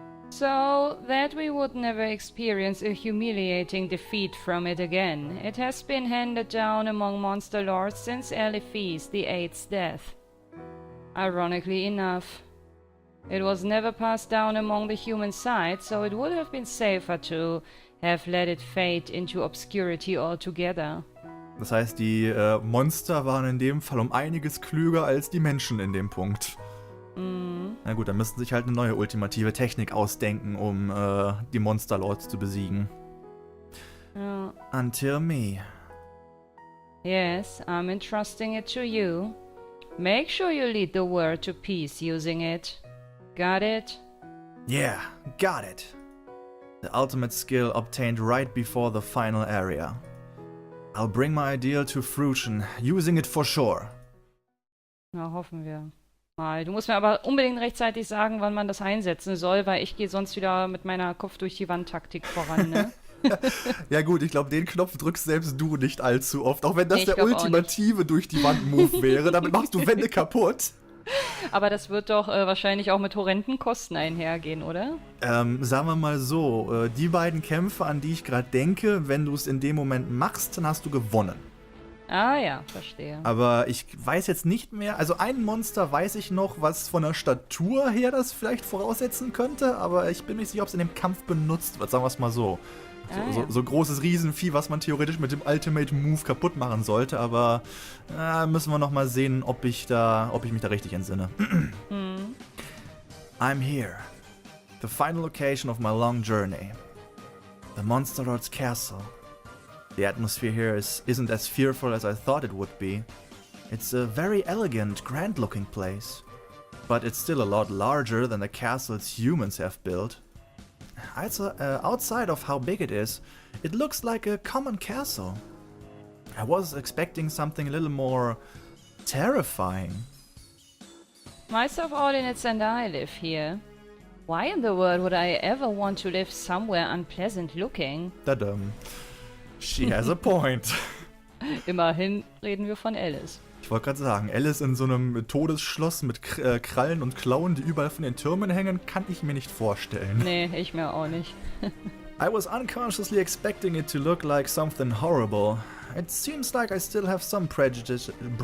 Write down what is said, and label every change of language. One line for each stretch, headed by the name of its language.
English: So that we would never experience a humiliating defeat from it again, it has been handed down among monster lords since Eliphas the Eighth's death. Ironically enough, it was never passed down among the human side, so it would have been safer to have let it fade into obscurity altogether.
German: Das heißt, die Monster waren in dem Fall um einiges klüger als die Menschen in dem Punkt. Na gut, dann müssten sich halt eine neue ultimative Technik ausdenken, um die Monster Lords zu besiegen. Ja.
English: Until me. Yes, I'm entrusting it to you. Make sure you lead the world to peace using it. Got it? Yeah, got it. The ultimate skill obtained right before the final area. I'll bring my ideal to fruition, using it for sure.
German: Na, hoffen wir. Mal. Du musst mir aber unbedingt rechtzeitig sagen, wann man das einsetzen soll, weil ich gehe sonst wieder mit meiner Kopf durch die Wand-Taktik voran, ne? Ja gut, ich glaube, den Knopf drückst selbst du nicht allzu oft, auch wenn das Nee, der ultimative durch die Wand-Move wäre. Damit machst du Wände kaputt. Aber das wird doch wahrscheinlich auch mit horrenden Kosten einhergehen, oder? Sagen wir mal so, die beiden Kämpfe, an die ich gerade denke, wenn du es in dem Moment machst, dann hast du gewonnen. Ah ja, verstehe. Aber ich weiß jetzt nicht mehr, also ein Monster weiß ich noch, was von der Statur her das vielleicht voraussetzen könnte, aber ich bin mir nicht sicher, ob es in dem Kampf benutzt wird, sagen wir es mal so. So großes Riesenvieh, was man theoretisch mit dem Ultimate Move kaputt machen sollte, aber müssen wir noch mal sehen, ob ich mich da richtig entsinne.
English: I'm here. The final location of my long journey. The Monster Lord's castle. The atmosphere here isn't as fearful as I thought it would be. It's a very elegant, grand-looking place. But it's still a lot larger than the castles humans have built. Outside of how big it is, it looks like a common castle. I was expecting something a little more terrifying. Myself, Ordinance, and I live here. Why in the world would I ever want to live somewhere unpleasant looking? Tadam. She has a point.
German: Immerhin reden wir von Alice. Ich wollte gerade sagen, Alice in so einem Todesschloss mit Krallen und Klauen, die überall von den Türmen hängen, kann ich mir nicht vorstellen. Nee, ich mir auch nicht.
English: I was unconsciously expecting it to look like something horrible. It seems like I still have some prejudices.